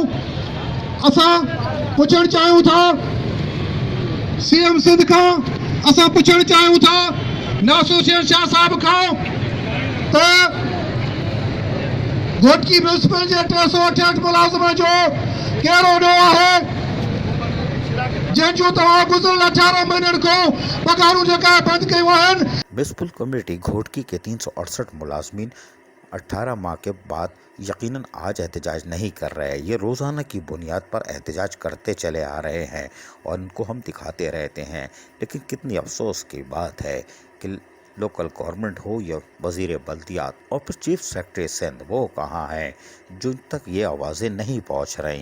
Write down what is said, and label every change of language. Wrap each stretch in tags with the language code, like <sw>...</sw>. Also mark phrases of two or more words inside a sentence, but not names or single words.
<sd>असां पुछणु चाहियूं था CM सिंध खां, असां पुछणु चाहियूं था नासुर हुसैन शाह साहिब खां त घोटकी म्यूनसिपल जे 368 मुलाज़िम जो कहिड़ो ॾोह आहे जंहिंजो तव्हां गुज़िरियल 18 महीननि खां पघारूं जेका बंदि कयूं आहिनि।</sd> <ur>میونسپل کمیٹی گھوٹکی کے 368 ملازمین 18 ماہ کے بعد یقیناً آج احتجاج نہیں کر رہے، یہ روزانہ کی بنیاد پر احتجاج کرتے چلے آ رہے ہیں اور ان کو ہم دکھاتے رہتے ہیں، لیکن کتنی افسوس کی بات ہے کہ لوکل گورنمنٹ ہو یا وزیر بلدیات اور پھر چیف سیکرٹری سندھ، وہ کہاں ہیں جن تک یہ آوازیں نہیں پہنچ رہیں۔</ur>